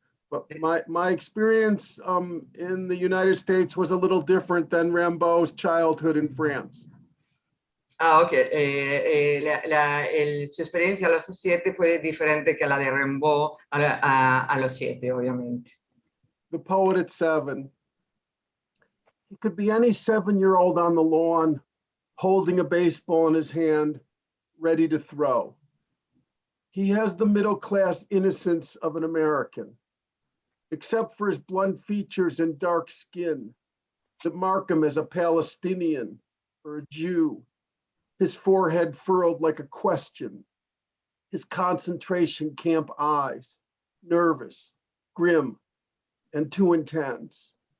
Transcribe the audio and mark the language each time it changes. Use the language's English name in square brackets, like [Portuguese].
[English] But my experience in the United States was a little different than Rimbaud's childhood in France. Ah, ok. [Spanish] Su experiencia a los 7 fue diferente que la de Rimbaud a los 7, obviamente. [English] The Poet at Seven. He could be any 7-year-old on the lawn, holding a baseball in his hand, ready to throw. He has the middle-class innocence of an American, except for his blunt features and dark skin that mark him as a Palestinian or a Jew, his forehead furrowed like a question, his concentration camp eyes, nervous, grim, and too intense.